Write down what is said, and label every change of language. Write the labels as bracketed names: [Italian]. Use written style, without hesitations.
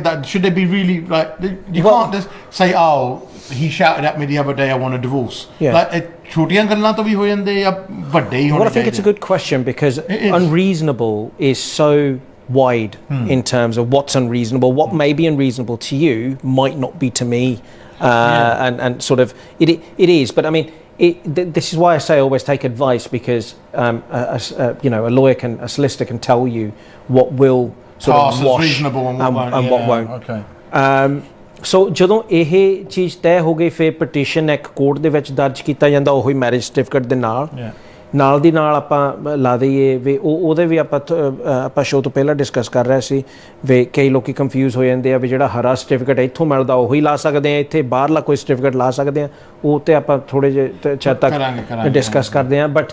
[English] Should they be really like you can't just say he shouted at me the other day I want a divorce. [Punjabi] Like ਛੋਟੀਆਂ ਗੱਲਾਂ ਤੋਂ ਵੀ ਹੋ ਜਾਂਦੇ ਜਾਂ ਵੱਡੇ ਹੀ ਹੋਣੇ ਚਾਹੀਦੇ? [English] I think it's a good question because unreasonable is so wide in terms of what's unreasonable. What may be unreasonable to you might not be to me, and sort of it is. But I mean, this is why I say always take advice, because a lawyer a solicitor can tell you what will sort of wash and what won't. Okay. [Punjabi] ਸੋ ਜਦੋਂ ਇਹ ਚੀਜ਼ ਤੈਅ ਹੋ ਗਈ ਫਿਰ petition ਇੱਕ court ਦੇ ਵਿੱਚ ਦਰਜ ਕੀਤਾ ਜਾਂਦਾ, ਉਹੀ ਮੈਰਿਜ ਸਰਟੀਫਿਕੇਟ ਦੇ ਨਾਲ ਦੀ ਨਾਲ ਆਪਾਂ ਲਾ ਦਈਏ ਵੀ ਉਹਦੇ ਵੀ ਆਪਾਂ ਸ਼ੋਅ ਤੋਂ ਪਹਿਲਾਂ ਡਿਸਕਸ ਕਰ ਰਹੇ ਸੀ ਵੀ ਕਈ ਲੋਕੀ ਕੰਫਿਊਜ਼ ਹੋ ਜਾਂਦੇ ਆ ਵੀ ਜਿਹੜਾ ਹਰਾ ਸਰਟੀਫਿਕੇਟ ਇੱਥੋਂ ਮਿਲਦਾ ਉਹੀ ਲਾ ਸਕਦੇ ਆ, ਇੱਥੇ ਬਾਹਰਲਾ ਕੋਈ ਸਰਟੀਫਿਕੇਟ ਲਾ ਸਕਦੇ ਆ, ਉਹ ਤੇ ਆਪਾਂ ਥੋੜ੍ਹੇ ਜਿਹੇ ਚਿਰ ਤੱਕ ਡਿਸਕਸ ਕਰਦੇ ਆ।